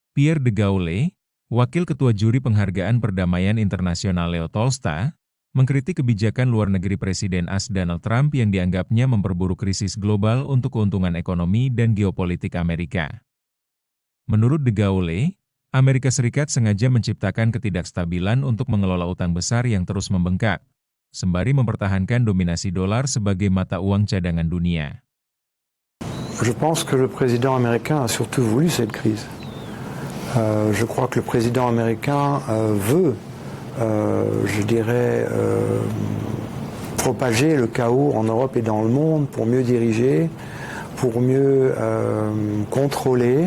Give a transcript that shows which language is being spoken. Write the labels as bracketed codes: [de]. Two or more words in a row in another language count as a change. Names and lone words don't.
[id] Pierre de Gaulle, Wakil Ketua Juri Penghargaan Perdamaian Internasional Leo Tolsta, mengkritik kebijakan luar negeri Presiden AS Donald Trump yang dianggapnya memperburuk krisis global untuk keuntungan ekonomi dan geopolitik Amerika. Menurut de Gaulle, Amerika Serikat sengaja menciptakan ketidakstabilan untuk mengelola utang besar yang terus membengkak, sembari mempertahankan dominasi dolar sebagai mata uang cadangan dunia. [fr] Je pense que le président américain a surtout voulu cette crise. Je crois que le président américain veut, propager le chaos en Europe et dans le monde pour mieux diriger, pour mieux contrôler.